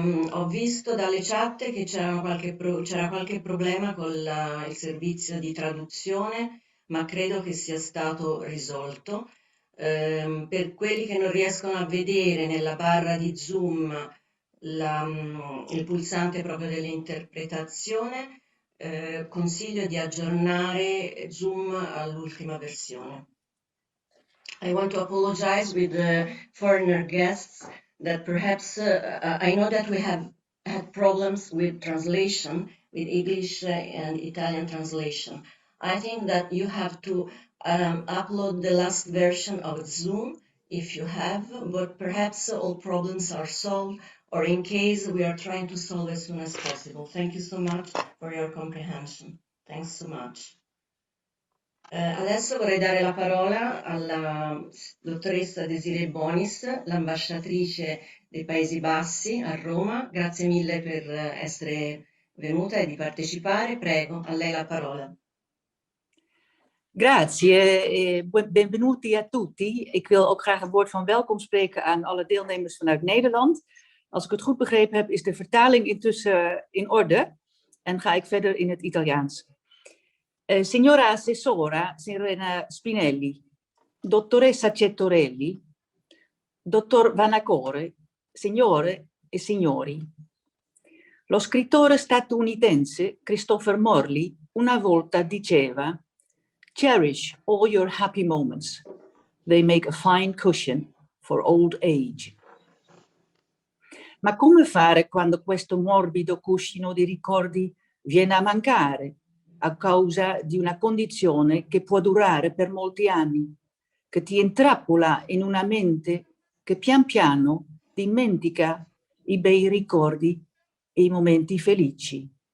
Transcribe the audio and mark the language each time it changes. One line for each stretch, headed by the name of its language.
Italian: Ho visto dalle chat che c'era qualche problema con il servizio di traduzione, ma credo che sia stato risolto. Per quelli che non riescono a vedere nella barra di Zoom il pulsante proprio dell'interpretazione, consiglio di aggiornare Zoom all'ultima versione.
English: I want to apologize with the foreigner guests that perhaps I know that we have had problems with translation, with English and Italian translation. I think that you have to upload the last version of Zoom if you have, but perhaps all problems are solved, or in case we are trying to solve as soon as possible. Thank you so much for your comprehension. Thanks so much.
Italian: Adesso vorrei dare la parola alla dottoressa Desiree Bonis, l'ambasciatrice dei Paesi Bassi a Roma. Grazie mille per essere venuta e di partecipare. Prego, a lei la parola. Grazie, benvenuti a tutti.
Dutch: Ik wil ook graag een woord van welkom spreken aan alle deelnemers vanuit Nederland. Als ik het goed begrepen heb, is de vertaling intussen in orde en ga ik verder in het Italiaans.
Italian: Signora Assessora, signorina Spinelli, dottoressa Cetorelli, dottor Vanacore, signore e signori. Lo scrittore statunitense Christopher Morley una volta diceva: "Cherish all your happy moments.
English: They make a fine cushion for old age."
Italian: Ma come fare quando questo morbido cuscino di ricordi viene a mancare a causa di una condizione che può durare per molti anni, che ti intrappola in una mente che pian piano dimentica i bei ricordi e i momenti felici?